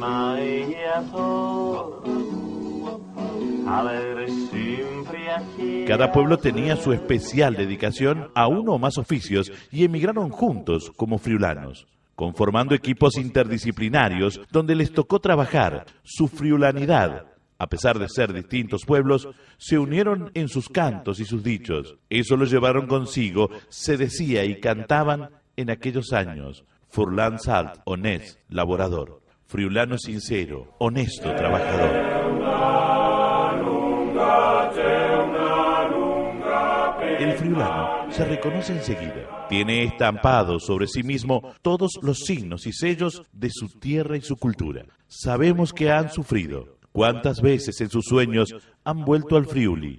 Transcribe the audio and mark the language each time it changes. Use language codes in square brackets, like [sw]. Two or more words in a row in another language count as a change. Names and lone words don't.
[es] Cada pueblo tenía su especial dedicación a uno o más oficios y emigraron juntos como friulanos, conformando equipos interdisciplinarios donde les tocó trabajar. Su friulanidad, a pesar de ser distintos pueblos, se unieron en sus cantos y sus dichos. Eso lo llevaron consigo, se decía y cantaban en aquellos años. [fur] Furlan salt, honest, laborador. [es] Friulano sincero, honesto, trabajador. El friulano se reconoce enseguida. Tiene estampados sobre sí mismo todos los signos y sellos de su tierra y su cultura. Sabemos que han sufrido. ¿Cuántas veces en sus sueños han vuelto al Friuli?